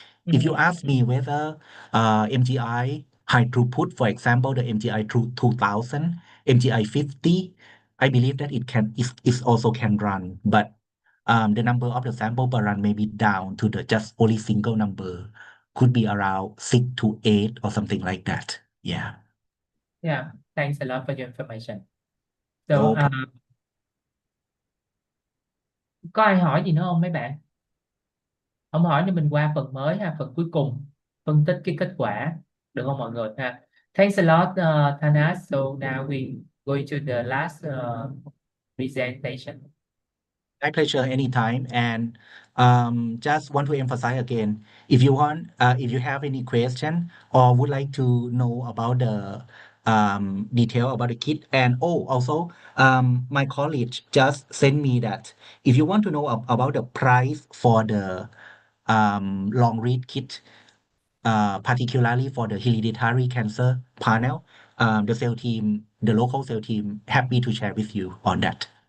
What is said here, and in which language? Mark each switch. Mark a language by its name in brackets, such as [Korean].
[English] If you ask me whether MGI high throughput, for example, the MGI 2000, MGI 50, I believe that it also can run, but the number of the sample per run may be down to the just only single number, could be around 6 to 8 or something like that. Yeah. Yeah, thanks a lot for your information. No So, problem. [Vietnamese] có ai hỏi gì nữa không mấy bạn? Không hỏi thì mình qua phần mới ha, phần cuối cùng, phân tích cái kết quả, được không mọi người ha? [English] Thanks a lot, Thanas. So now we going to the last presentation. My pleasure anytime. And just want to emphasize again, if you want, if you have any question or would like to know about the detail about the kit, and also my colleague just sent me that if you want to know about the price for the long read kit, particularly for the hereditary cancer panel, the local cell team, happy to share with you on that.